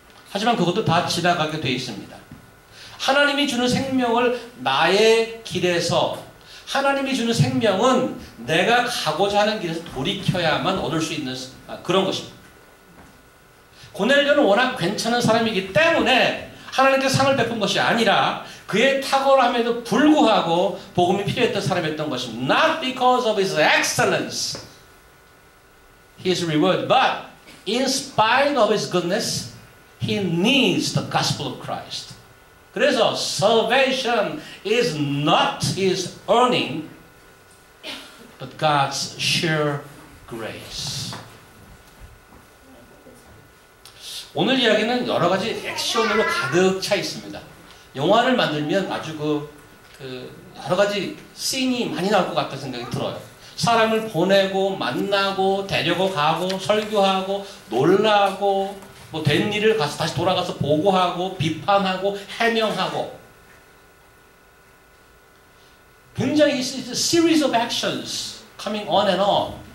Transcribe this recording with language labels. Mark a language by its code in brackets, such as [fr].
[ko] 하지만 그것도 다 지나가게 되어 있습니다. 하나님이 주는 생명을 나의 길에서 하나님이 주는 생명은 내가 가고자 하는 길에서 돌이켜야만 얻을 수 있는 그런 것입니다. 고넬료는 워낙 괜찮은 사람이기 때문에 하나님께 상을 베푼 것이 아니라 그의 탁월함에도 불구하고 복음이 필요했던 사람이었던 것입니다. [en] Not because of his excellence, his reward, but in spite of his goodness, he needs the gospel of Christ. [ko] 그래서 [en] salvation is not his earning, but God's sheer grace. [ko] 오늘 이야기는 여러 가지 액션으로 가득 차 있습니다. 영화를 만들면 아주 여러 가지 씬이 많이 나올 것 같다는 생각이 들어요. 사람을 보내고 만나고 데리고 가고 설교하고 놀라고 뭐 된 일을 가서 다시 돌아가서 보고하고 비판하고 해명하고 굉장히 [en] it's a series of actions coming on and on.